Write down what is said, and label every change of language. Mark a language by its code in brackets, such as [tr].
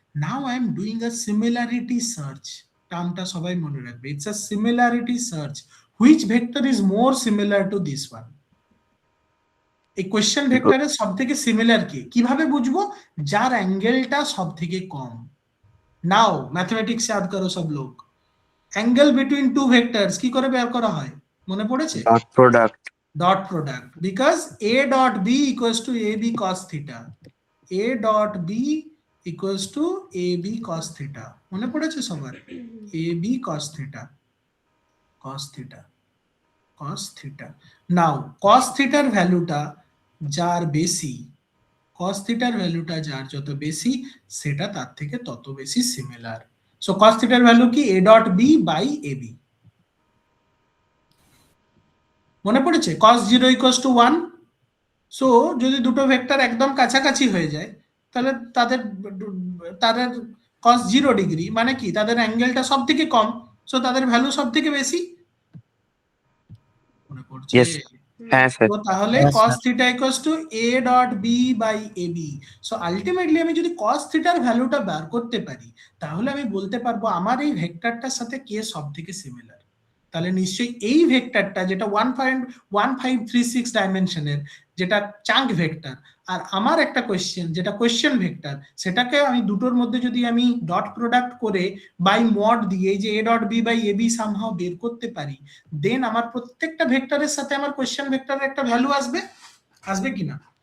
[en] now I am doing a similarity search, [bn] টার্মটা সবাই মনে রাখবে, [en] It's a similarity search, which vector is more similar to this one. [bn] এই question ভেক্টরের সবথেকে similar কে কিভাবে বুঝবো? যার অ্যাঙ্গেলটা সবথেকে কম। নাও ম্যাথমেটিক্স [hi] याद करो सब लोग, [en] angle between two vectors [bn] কি করে বের করা হয় মনে পড়েছে? Dot product. [en] dot product, because a dot b equals to ab cos theta, a dot b equals to ab cos theta, [bn] মনে পড়েছে সবার? [en] ab cos theta, cos theta, cos theta। [bn] নাও cos theta এর ভ্যালুটা যার বেশি, cos theta এর ভ্যালুটা যার যত বেশি সেটা তার থেকে তত বেশি সিমিলার। সো cos theta এর ভ্যালু কি? [en] a dot b by ab, [bn] মনে পড়েছে? [en] cos 0 equals to 1। [bn] সো যদি দুটো ভেক্টর একদম কাছাকাছি হয়ে যায় তাহলে তাদের তাদের cos 0 ডিগ্রি মানে কি, তাদের অ্যাঙ্গেলটা সব থেকে কম, সো তাদের ভ্যালু সব থেকে বেশি। মনে পড়ছে? Yes, হ্যাঁ স্যার। তো তাহলে [en] cos theta equals to a dot b by ab। [bn] So ultimately আমি যদি cos theta এর ভ্যালুটা বার করতে পারি তাহলে আমি বলতে পারবো আমার এই ভেক্টরটার সাথে কে সব থেকে সিমিলার। তাহলে নিশ্চয়ই এই ভেক্টরটা যেটা 1.1536 ডাইমেনশনের, যেটা চাঙ্ক ভেক্টর, আর আমার একটা কোশ্চেন যেটা কোশ্চেন ভেক্টর, সেটাকে আমি দুটোর মধ্যে যদি আমি ডট প্রোডাক্ট করে বাই মড দিয়ে যে [en] a dot b by ab [bn] somehow বের করতে পারি, দেন আমার প্রত্যেকটা ভেক্টরের সাথে আমার কোশ্চেন ভেক্টরের একটা ভ্যালু আসবে, আসবে কিনা?